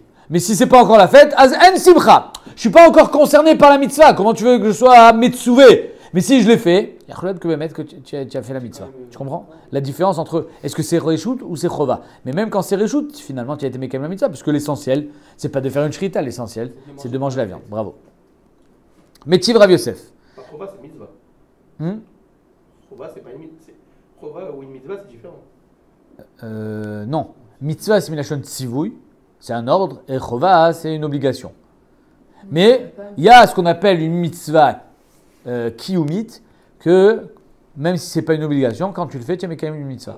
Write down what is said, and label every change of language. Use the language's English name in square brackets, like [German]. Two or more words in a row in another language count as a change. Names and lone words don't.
[French] Mais si ce n'est pas encore la fête, [Hebrew] אז אין שמחה. [French] Je ne suis pas encore concerné par la mitzvah. Comment tu veux que je sois metsuvé? Mais si je l'ai fait, il y a que mettre que tu as fait la mitzvah. Tu comprends la différence entre est-ce que c'est reshoot ou c'est chova? Mais même quand c'est reshoot, finalement tu as été mekem la mitzvah parce que l'essentiel, c'est pas de faire une shrita, l'essentiel, c'est de manger la viande. Bravo. [Hebrew] מתיב רב יוסף. [French] Chova, c'est mitzvah. Chova, c'est pas une mitzvah. Chova ou une mitzvah, c'est différent. Non. Mitzvah, c'est [Hebrew] מלשון ציווי, [French] c'est un ordre, et chova, c'est une obligation. Mais il y a ce qu'on appelle une [Hebrew] מצוה קיומית, [French] que même si ce n'est pas une obligation, quand tu le fais, tu mets quand même une mitzvah.